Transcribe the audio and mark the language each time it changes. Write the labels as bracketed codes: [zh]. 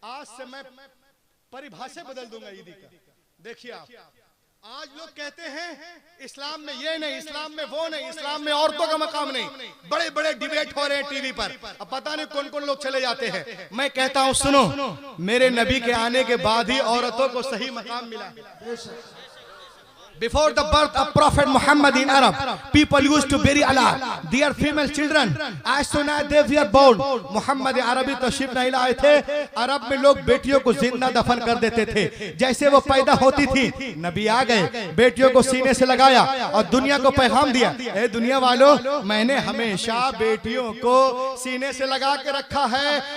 [hi] आज से मैं परिभाषा बदल दूंगा ईदी का। देखिए आप, आज लोग कहते हैं इस्लाम में ये नहीं, इस्लाम में वो नहीं, इस्लाम में औरतों का मकाम नहीं। बड़े बड़े डिबेट हो रहे हैं टीवी पर, अब पता नहीं कौन कौन लोग चले जाते हैं। मैं कहता हूं सुनो, मेरे नबी के आने के बाद ही औरतों को सही मकाम मिला। [en] Before the birth of Prophet Muhammad in Arab, people used to bury Allah, their female children, as soon as they were born. [hi] Muhammad अरबी तशरीफ नहीं लाए थे, अरब में लोग बेटियों को जिंदा दफन कर देते थे। जैसे वो पैदा होती थी, नबी आ गए, बेटियों को सीने से लगाया और दुनिया को पैगाम दिया, ए दुनिया वालों, मैंने हमेशा बेटियों को सीने से लगा के रखा है।